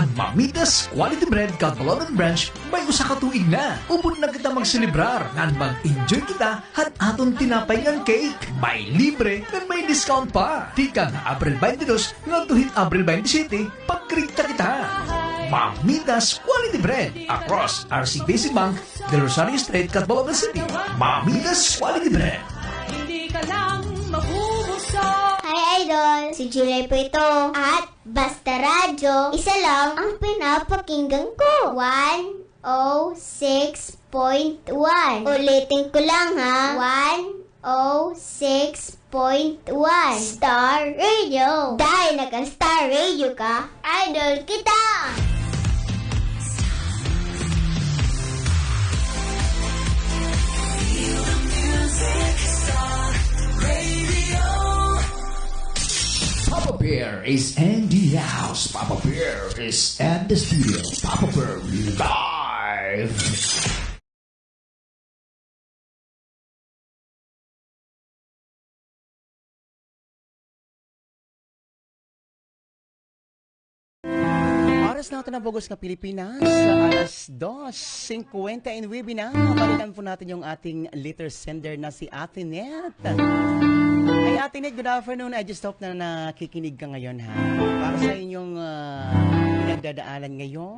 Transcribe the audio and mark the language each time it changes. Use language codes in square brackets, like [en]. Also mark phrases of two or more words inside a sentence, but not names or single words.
[war] Mamitas Quality Bread Catbalogan Branch may usa ka tuig na. Upod na kita magselebrar ngan mag-enjoy kita at aton tinapay ng cake. May libre at may discount pa. Tika na Abril 22 ngadto Abril 27 pagkrita kita. Mamitas Quality Bread across RC Basic Bank, Del Rosario Street, Catbalogan City. Mamitas Quality Bread. [tl] Hindi ka lang mabubusog. Hi Idol! Si Julie po ito. At Basta Radyo, isa lang ang pinapakinggan ko. 106.1. Ulitin ko lang ha. 106.1 Star Radio. Dahil nag-Star Radio ka, idol kita! [en] Papa Bear is in the house. Papa Bear is at the studio. Papa Bear live. [tl] Oras natin na bugos nga Pilipinas sa alas 2:59 na. Balikan po natin yung ating letter sender na si Ate Net. Ay Ate Net, [en] good afternoon. I just hope [tl] na nakikinig ka ngayon ha. Para sa inyong pinagdadaanan ngayon.